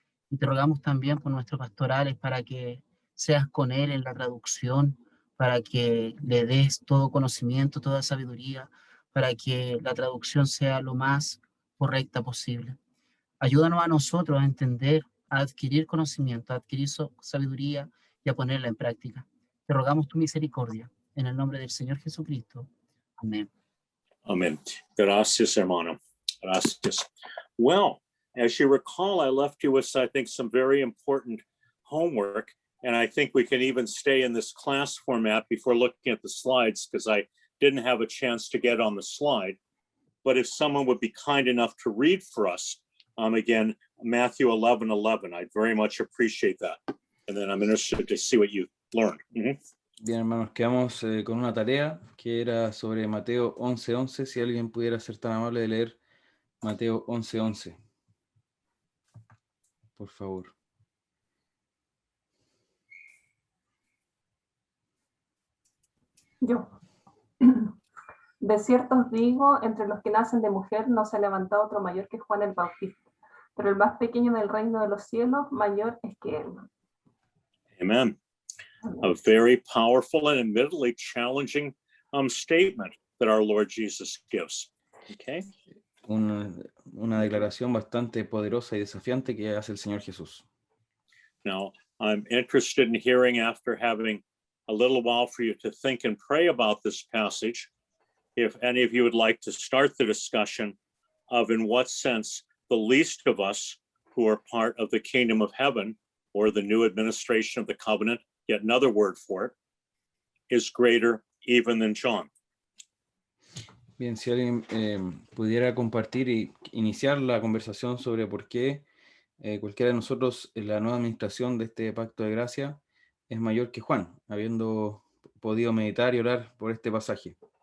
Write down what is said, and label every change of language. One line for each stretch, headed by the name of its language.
Spanish: Y te rogamos también por nuestros pastorales, para que seas con él en la traducción, para que le des todo conocimiento, toda sabiduría, para que la traducción sea lo más correcta posible. Ayúdanos a nosotros a entender, a adquirir conocimiento, a adquirir sabiduría y a ponerla en práctica. Te rogamos tu misericordia, en el nombre del Señor Jesucristo. Amén. Amen. Gracias, hermano. Gracias.
English: Well, as you recall, I left you with, I think, some very important homework. And I think we can even stay in this class format before looking at the slides, because I didn't have a chance to get on the slide. But if someone would be kind enough to read for us, again, Matthew 11:11, I'd very much appreciate that. And then I'm interested to see what you learned. Mm-hmm.
Spanish: Bien, hermanos, quedamos con una tarea que era sobre Mateo 11:11. Si alguien pudiera ser tan amable de leer Mateo 11:11. Por favor. Yo. De cierto os digo, entre los que nacen de mujer no se ha levantado otro mayor que Juan el Bautista, pero el más pequeño del reino de los cielos mayor es que él. Amen.
English: A very powerful and admittedly challenging statement that our Lord Jesus gives. Okay.
Spanish: Una declaración bastante poderosa y desafiante que hace el Señor Jesús.
English: Now, I'm interested in hearing, after having a little while for you to think and pray about this passage, if any of you would like to start the discussion of in what sense the least of us who are part of the kingdom of heaven, or the new administration of the covenant, yet another word for it, is greater even than John.
Spanish: Bien, si alguien pudiera compartir y iniciar la conversación sobre por qué cualquiera de nosotros en la nueva administración de este pacto de gracia es mayor que Juan, habiendo podido meditar y orar por este pasaje.